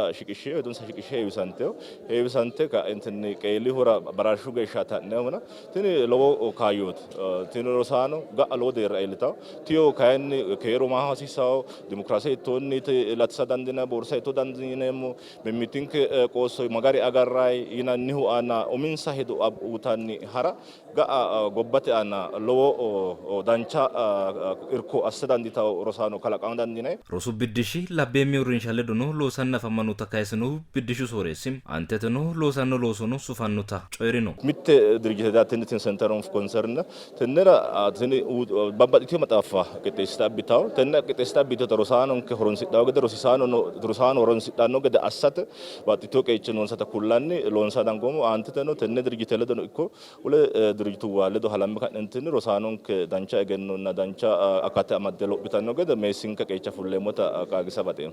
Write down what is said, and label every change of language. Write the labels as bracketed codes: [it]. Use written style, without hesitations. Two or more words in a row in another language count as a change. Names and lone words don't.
[sid] shiqishshe heewisante ka'entinni qeellihura baraarshu geeshsha ta'neewna tini lowo kaayyooti tini rosaano ga'a lowo deerra iillitawo tiyo kayinni keero maaho hasiisawo dimokiraase ittoonniti latisa dandine boorsa ittoo dandineemmo mimmitinke qoosso magari agarraay yinannihu aana uminsa hedo utanni hara ga'a gobbate aana lowo dancha irko assedandi taw rosaano kalaqaandandi ne rosu biddishi labbeemmi urrinshalle dono loosanna fammanuta kaysinu biddishu sooresim anteteno loosanno loosono sufannuta coyrino mitte dirjite [en] attention center of concern [sid] tennera teni babbaxitio maxaaffa qixxeessitaa bitaw tenna qixxeessitaa bitota rosaano ke horonsidhaw gede rosaano horonsidhanno gede assate baxitio qeeche noonsata kullanni loonsa dangomo anteteno tenne dirjite ledono ikko ule dirjitu waaledo halammi kanentini rosaano ke dancha egennonna dancha akate amadde lophitanno gede meessinka qeecha fulleemota qaagisa baxeem